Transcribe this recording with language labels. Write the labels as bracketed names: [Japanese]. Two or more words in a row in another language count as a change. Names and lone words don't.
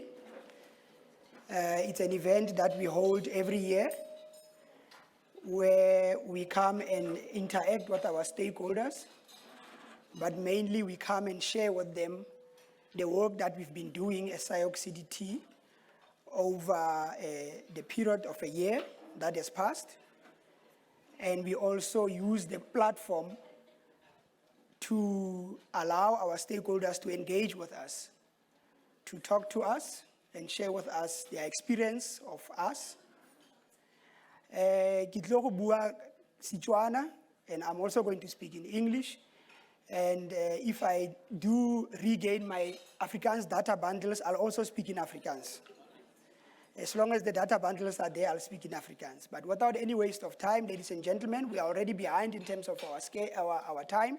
[English] It's an event that we hold every year where we come and interact with our stakeholders, but mainly we come and share with them the work that we've been doing as SIOC CDT over the period of a year that has passed. And we also use the platform to allow our stakeholders to engage with us, to talk to us and share with us their experience of us. [Tswana] Ke tlo go bua Setswana, [English] and I'm also going to speak in English. And if I do regain my Afrikaans data bundles, I'll also speak in Afrikaans. As long as the data bundles are there, I'll speak in Afrikaans. But without any waste of time, ladies and gentlemen, we are already behind in terms of our time.